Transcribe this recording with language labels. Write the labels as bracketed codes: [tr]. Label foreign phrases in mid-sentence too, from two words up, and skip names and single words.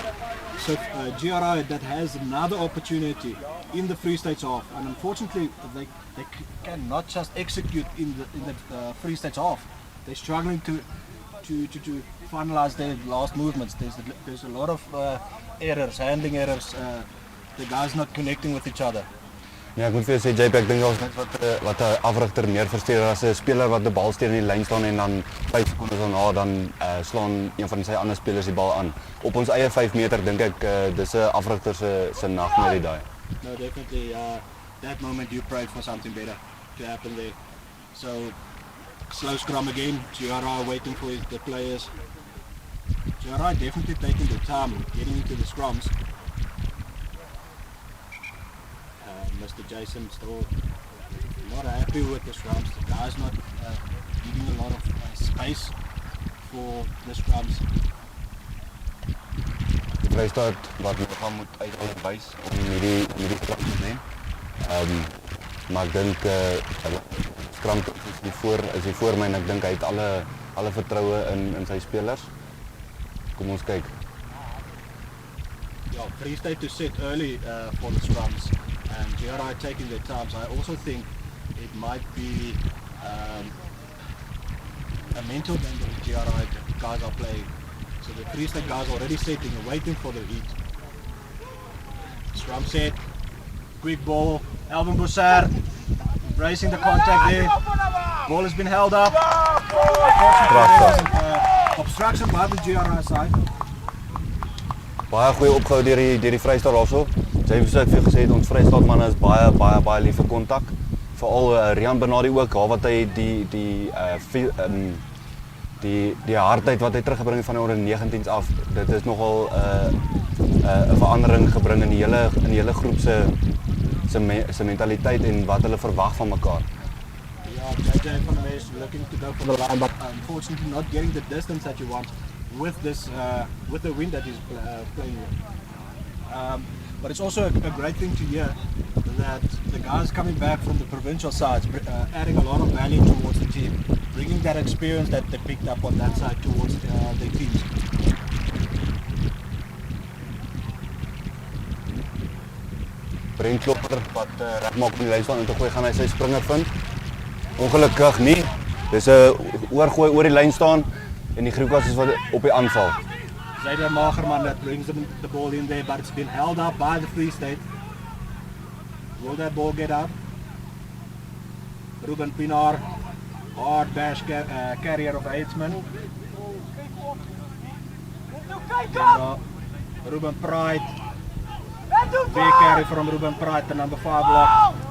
[en] So GRI that has another opportunity in the Free State's half, and unfortunately they cannot just execute in the Free State's half. They're struggling to finalize their last movements. There's a lot of errors, handling errors. The guys not connecting with each other. [af] Ja, ek moet vir jou sê, JP, ek dink daar's net wat 'n afrigter meer versteur as 'n speler wat die bal steur in die lyn staan en dan 5 sekondes daarna dan slaan een van sy ander spelers die bal aan. Op ons eie 5 meter dink ek dis 'n afrigter se nagmerrie daai. [en] No, definitely. That moment you prayed for something better to happen there. So slow scrum again. GRI waiting for the players. GRI definitely taking their time getting into the scrums. Mr. Jason still not happy with the scrums. The guy's not giving a lot of space for the scrums. [af] Vrystaat wat nog gaan moet uiteindelik wys om hierdie skram te wen. Maar ek dink hulle skram is die voor my en ek dink hy het alle vertroue in sy spelers. Kom ons kyk. [en] Yeah, Free State to set early for the scrums and GRI taking their time. So I also think it might be a mental game that the GRI guys are playing. So the Free State guys already setting and waiting for the heat. Scrum set, quick ball, Alvin Boussard racing the contact there. Ball has been held up. Obstruction by the GRI side. [af] Baie goeie opgehou deur die Vrystaat daarso. Jy het vir gesê ons Vrystaat manne is baie lief vir kontak. Veral Rian Bernardi ook, daar wat hy die hardheid wat hy teruggebring het van die onder 19s af. Dit is nogal 'n verandering gebring in die hele groep se mentaliteit en wat hulle verwag van mekaar. [en] Yeah, JJ van der Mees looking to go for the line, but unfortunately not getting the distance that you want with this with the wind that he's playing with. But it's also a great thing to hear that the guys coming back from the provincial sides, adding a lot of value towards the team, bringing that experience that they picked up on that side towards their teams. [af] Brent Klopper wat regmaak om die lyn staan en te gooi gaan hy sy springer vind. Ongelukkig nie. Dis 'n oorgooi oor die lyn staan en die Griquas is wat op die aanval. [en] Zyder Magerman that brings the ball in there, but it's been held up by the Free State. Will that ball get up? Ruben Pinar, hard bash carrier of Eidsman. Ruben Pride, big carry from Ruben Pride, the number 5 block.